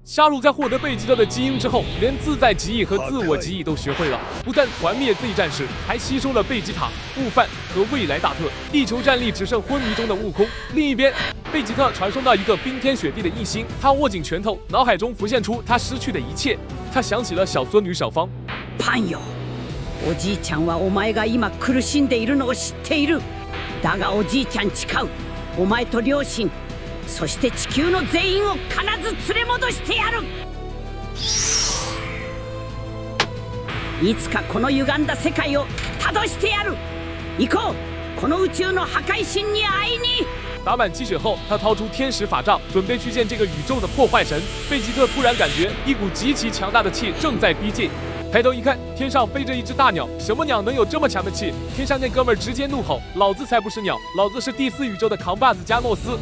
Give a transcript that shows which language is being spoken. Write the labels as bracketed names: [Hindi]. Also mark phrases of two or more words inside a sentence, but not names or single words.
[Chinese] 沙鲁在获得贝吉特的基因之后，连自在极意和自我极意都学会了，不但团灭 Z 战士，还吸收了贝吉塔、悟饭和未来大特。地球战力只剩昏迷中的悟空。另一边，贝吉特传送到一个冰天雪地的异星，他握紧拳头，脑海中浮现出他失去的一切。他想起了小孙女小芳。 [Japanese] パンよ、おじいちゃんはお前が今苦しんでいるのを知っている。だがおじいちゃん誓う。お前と両親。そして地球の全員を必ず連れ戻してやる。いつかこの歪んだ世界を正してやる。行こう、この宇宙の破壊神に会いに。 [Chinese] 打满鸡血后，他掏出天使法杖，准备去见这个宇宙的破坏神。贝吉特突然感觉一股极其强大的气正在逼近。抬头一看，天上飞着一只大鸟，什么鸟能有这么强的气？天上那哥们儿直接怒吼：“老子才不是鸟，老子是第4宇宙的扛把子加诺斯！